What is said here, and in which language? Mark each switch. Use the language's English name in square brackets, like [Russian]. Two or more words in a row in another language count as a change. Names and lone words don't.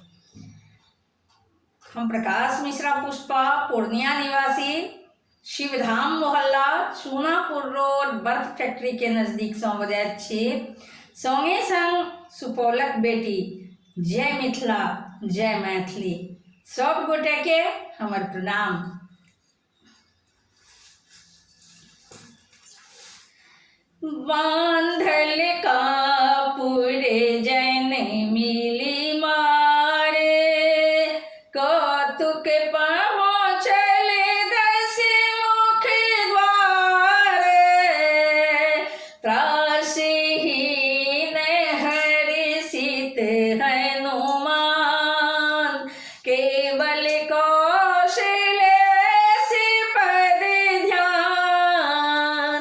[Maithili] हम प्रकाश मिश्रा पुष्पा, पूर्णिया निवासी, शिवधाम मोहल्ला, चूनापुर रोड, बर्फ फैक्ट्री के नजदीक से बजैत छी। संगे संग सुपौलक बेटी, जय मिथिला जय मैथिली, सब गोटे के हमर प्रणाम। बांधल कापुर जन मिली मारे, कौतुक पहुँचल दस मुख द्वारे। त्रासहीन हर्षित हनुमान, केवल कौशले सिपद ध्यान।